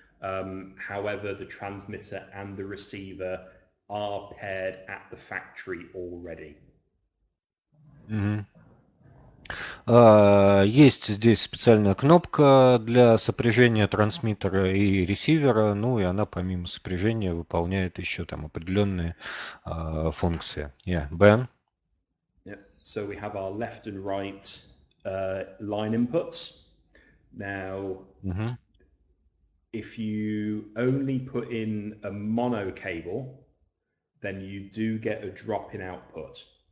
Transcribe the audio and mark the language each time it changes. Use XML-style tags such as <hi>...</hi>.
<en>However, the transmitter and the receiver are paired at the factory already.</en> <ru>Есть здесь специальная кнопка для сопряжения трансмиттера и ресивера, и она помимо сопряжения выполняет еще там определенные функции.</ru> <en>Ben? So we have our left and right line inputs. Now, if you only put in a mono cable, then you do get a drop in output.</en>